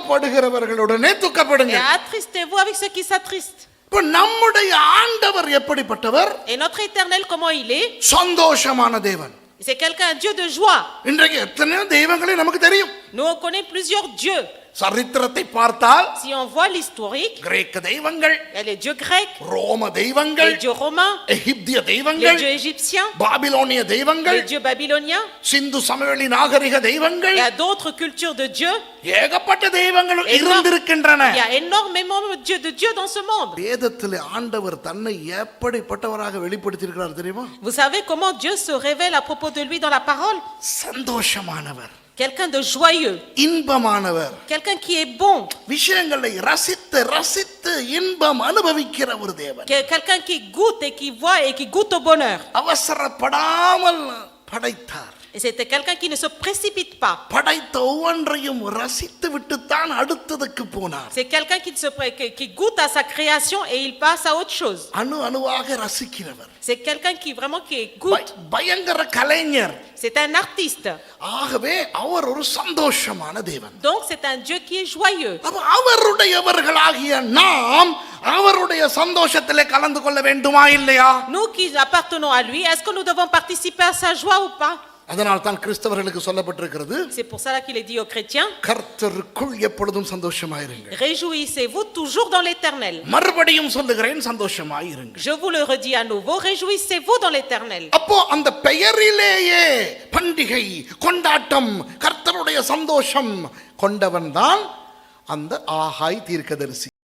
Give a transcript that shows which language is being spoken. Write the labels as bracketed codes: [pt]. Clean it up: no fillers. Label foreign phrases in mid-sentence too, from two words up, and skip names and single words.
[ta] துக்கப்படுகிறவர்களுடனே [fr] et [ta] துக்கப்படுங்கள். [fr] attristez-vous avec ceux qui s'attristent. [ta] இப்ப நம்முடைய ஆண்டவர் எப்படிப்பட்டவர்? [fr] Et notre Éternel, comment il est? [ta] சந்தோஷமான தேவன். [fr] C'est quelqu'un, un Dieu de joie. [ta] இன்றைக்கு எத்தனையோ தெய்வங்களை நமக்கு தெரியும். [fr] Nous on connaît plusieurs dieux. [ta] சரித்திரத்தை பார்த்தால் [fr] Si on voit l'historique, [ta] கிரேக்க தெய்வங்கள், [fr] il y a les dieux grecs, [ta] ரோம தெய்வங்கள், [fr] les dieux romains, [ta] எகிப்திய [fr] les [ta] தெய்வங்கள், [fr] dieux égyptiens, [ta] பாபிலோனிய தெய்வங்கள், [fr] les dieux babyloniens. [ta] சிந்து சமவெளி நாகரிக தெய்வங்கள், [fr] Il y a d'autres cultures de dieux. [ta] ஏகப்பட்ட தெய்வங்கள் [fr] Énorme. [ta] இருந்திருக்கின்றன. [fr] Il y a énormément de dieux dans ce monde. [ta] வேதத்திலே ஆண்டவர் தன்னை எப்படிப்பட்டவராக வெளிப்படுத்தியிருக்கிறார் தெரியுமா? [fr] Vous savez comment Dieu se révèle à propos de lui dans la parole? [ta] சந்தோஷமானவர், [fr] Quelqu'un de joyeux, [ta] இன்பமானவர், [fr] quelqu'un qui est bon, [ta] விஷயங்களை ரசித்து ரசித்து இன்பம் அனுபவிக்கிற ஒரு தேவன். [fr] quelqu'un qui goûte et qui voit et qui goûte au bonheur. [ta] அவசரப்படாமல் படைத்தார். [fr] Et c'était quelqu'un qui ne se précipite pas. [ta] படைத்த ஒவ்வொன்றையும் ரசித்து விட்டுத்தான் அடுத்ததுக்கு போனார். [fr] C'est quelqu'un qui goûte à sa création et il passe à autre chose. [ta] அணு அணுவாக ரசிக்கிறவர். [fr] C'est quelqu'un qui vraiment qui goûte. [ta] பயங்கர கலைஞர். [fr] C'est un artiste. [ta] ஆகவே அவர் ஒரு சந்தோஷமான தேவன். [fr] Donc c'est un Dieu qui est joyeux. [ta] அப்ப அவருடையவர்களாகிய நாம் அவருடைய சந்தோஷத்திலே கலந்து கொள்ள வேண்டுமா இல்லையா? [fr] Nous qui appartenons à lui, est-ce que nous devons participer à sa joie ou pas? [ta] அதனால் தான் கிறிஸ்தவர்களுக்கு சொல்லப்பட்டிருக்கிறது, [fr] C'est pour cela qu'il est dit aux chrétiens, [ta] கர்த்தருக்குள் எப்பொழுதும் சந்தோஷமாயிருங்கள். [fr] réjouissez-vous toujours dans l'Éternel. [ta] மறுபடியும் சொல்லுகிறேன், சந்தோஷமாயிருங்கள். [fr] Je vous le redis à nouveau, réjouissez-vous dans l'Éternel. [ta] அப்போ அந்த பெயரிலேயே பண்டிகை, கொண்டாட்டம், கர்த்தருடைய சந்தோஷம் கொண்டவன் தான் அந்த ஆகாய் தீர்க்கதரிசி.